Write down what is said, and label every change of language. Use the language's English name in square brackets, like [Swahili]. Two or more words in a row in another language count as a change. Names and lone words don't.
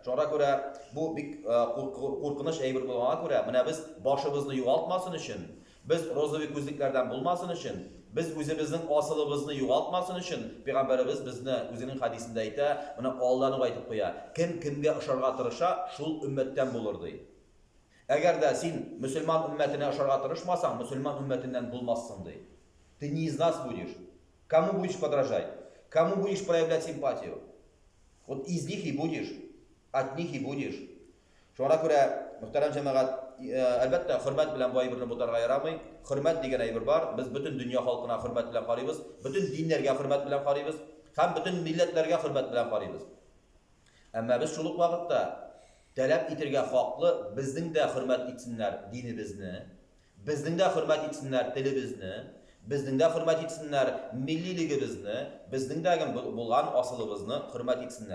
[Tatar] Шуңа күрә бу бик куркыныч әйбер булганга күрә, менә без башыбызны югалтмасын өчен, без розовый күзлекләрдән булмасын өчен, без үзебезнең асылыбызны югалтмасын өчен, Пәйгамбәрбез безне үзенең хадисендә әйтә, моны алданып әйтеп куя. Кем кемгә ошарга тырыша, шул өммәттән булыр ди. Әгәр дә син мөселман өммәтенә ошарга тырышмасаң, мөселман өммәтеннән булмассың ди. [Russian] Ты не из нас будешь. Кому будешь подражать? Кому будешь проявлять симпатию? Вот из них и будешь, от них и будешь. [Tatar] Шуңа күрә, мөхтәрәм җәмәгать, әлбәттә, хөрмәт белән бу әйберне бутарга ярамый. Хөрмәт дигән әйбер бар. Без бөтен дөнья халкына хөрмәт белән карыйбыз, бөтен диннәргә хөрмәт белән карыйбыз, һәм бөтен милләтләргә хөрмәт белән карыйбыз. Әмма без шул ук вакытта таләп итәргә хаклы, безнең дә хөрмәт итсеннәр динебезне, безнең дә хөрмәт итсеннәр телебезне, безнең дә хөрмәт итсеннәр миллилегебезне, безнең дә булган асылыбызны хөрмәт итсеннәр.